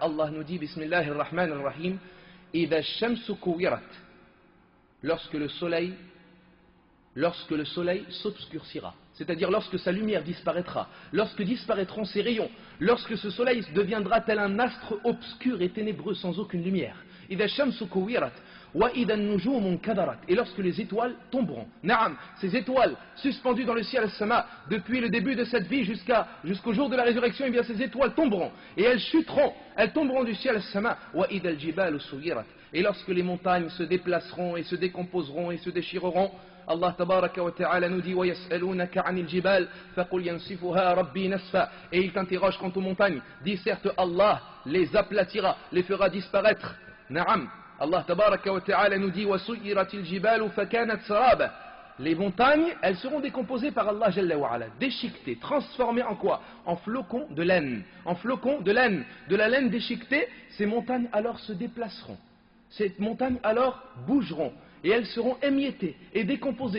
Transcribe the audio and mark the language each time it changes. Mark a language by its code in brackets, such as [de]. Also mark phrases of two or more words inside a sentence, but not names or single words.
[ar] Allah [fr] nous dit [ar] بسم الله الرحمن الرحيم إذا الشمس كورت, [fr] lorsque le soleil s'obscurcira, c'est-à-dire lorsque sa lumière disparaîtra, lorsque disparaîtront ses rayons, lorsque ce soleil deviendra tel un astre obscur et ténébreux sans aucune lumière. [ar] إذا الشمس كورت وإذا النجوم انكدرت, [fr] et lorsque les étoiles tomberont. Naam, ces étoiles suspendues dans le ciel as-sama depuis le début de cette vie jusqu'au jour de la résurrection, eh bien ces étoiles tomberont et elles chuteront, elles tomberont du ciel as-sama. [ar] وإذا الجبال سيرت, [fr] et lorsque les montagnes se déplaceront et se décomposeront et se déchireront, Allah [ar] تبارك وتعالى [fr] nous dit [ar] وَيَسْأَلُونَكَ عَنِ الْجِبَالِ فَقُلْ يَنْسِفُهَا رَبِّي نَسْفًا, [fr] et il t'interroge quant aux montagnes, dis certes Allah les aplatira, les fera disparaître. [ar] Naam, Allah تبارك وتعالى [fr] nous dit [ar] وَسُيِّرَتِ الْجِبَالُ فَكَانَتْ سَرَابًا. [fr] Les montagnes, elles seront décomposées par Allah [ar] جل وعلا, [fr] déchiquetées, transformées en quoi? En flocons de laine. En flocons de laine. De la laine déchiquetée, ces montagnes alors se déplaceront. Ces montagnes alors bougeront. Et elles seront émiettées et décomposées.